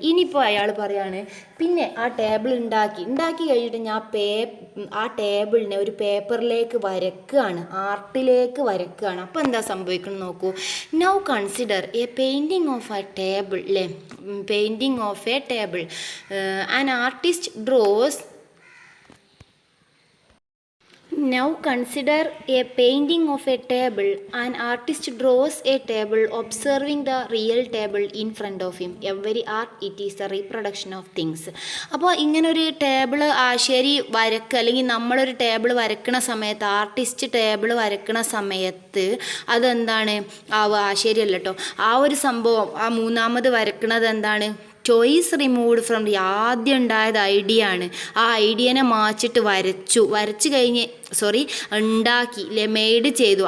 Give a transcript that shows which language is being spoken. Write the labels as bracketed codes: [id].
[ml] ഇനിയിപ്പോൾ അയാൾ പറയാണ്, പിന്നെ ആ ടേബിൾ ഉണ്ടാക്കി കഴിഞ്ഞിട്ട് ഞാൻ ആ ടേബിളിനെ ഒരു പേപ്പറിലേക്ക് വരക്കുകയാണ്, ആർട്ടിലേക്ക് വരക്കുകയാണ്. അപ്പോൾ എന്താ സംഭവിക്കണം നോക്കൂ. [en] Now consider a painting of a table അല്ലേ, painting of a table. An artist draws. Now consider a painting of a table. An artist draws a table observing the real table in front of him. Every art, it is a reproduction of things. [ml] അപ്പോൾ ഇങ്ങനൊരു table ആശാരി വരക്കുക, അല്ലെങ്കിൽ നമ്മളൊരു table വരക്കണ സമയത്ത്, artist table വരക്കണ സമയത്ത് അതെന്താണ്? ആശാരി അല്ല കേട്ടോ, ആ ഒരു സംഭവം, ആ മൂന്നാമത് വരക്കണത് എന്താണ്? [en] choice removed from [ml] ആദ്യം ഉണ്ടായത് ഐഡിയ ആണ്. ആ ഐഡിയനെ മാച്ചിട്ട് വരച്ച് കഴിഞ്ഞ് ഉണ്ടാക്കി അല്ലേ, മെയ്ഡ് ചെയ്തു.